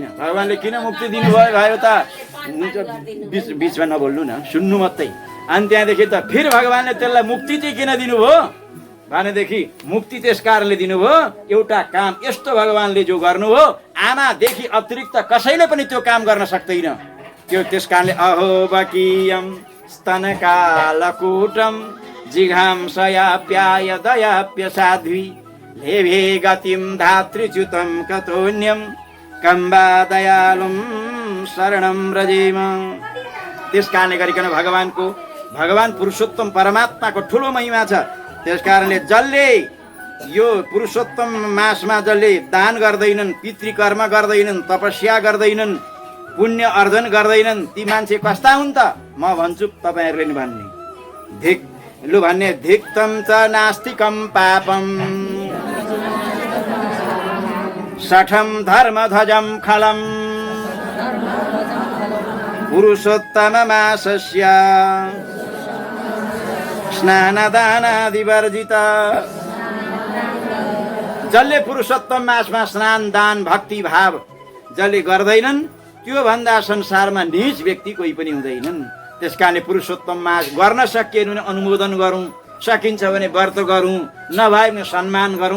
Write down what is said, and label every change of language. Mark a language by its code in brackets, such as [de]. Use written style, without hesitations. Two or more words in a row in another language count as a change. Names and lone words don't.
[ne] भगवानले किन मुक्ति दिनुभयो त? बिचमा नबोल्नु न, सुन्नु मात्रै। अनि त्यहाँदेखि त फेरि भगवानले त्यसलाई मुक्ति चाहिँ किन दिनुभयो भनेदेखि मुक्ति त्यस कारणले दिनुभयो, एउटा काम यस्तो भगवानले जो गर्नुभयो, आमादेखि अतिरिक्त कसैले पनि त्यो काम गर्न सक्दैन। त्यो त्यस कारणले [sa] अहो बकीयम स्तनकालकूटम जिघांसयाप्याय दयाप्य साध्वी लेभे गतिम धातृच्युतम कतोन्यम कम्बा दयालुम शरणम रजेम। [ne] त्यस कारणले गरिकन भगवान पुरुषोत्तम परमात्माको ठुलो महिमा छ। त्यस कारणले जसले यो पुरुषोत्तम मासमा जसले दान गर्दैनन्, पितृकर्म गर्दैनन्, तपस्या गर्दैनन्, पुण्य अर्जन गर्दैनन्, ती मान्छे कस्ता हुन् त? म भन्छु, तपाईँहरूले नि भन्ने [sa] धिक्तम च नास्तिकम पापम सठम धर्मध्वजम खलम पुरुषोत्तम मासस्य स्नानदानादि वर्जित। [ne] जसले पुरुषोत्तम मासमा स्नान दान भक्ति भाव जसले गर्दैनन् त्यो भन्दा संसारमा नीच व्यक्ति कोही पनि हुँदैनन्। त्यसकारणले पुरुषोत्तम मास गर्न सकिएन भने अनुमोदन गरौँ, सकिन्छ भने व्रत गरौँ, नभए भने सम्मान गरौँ।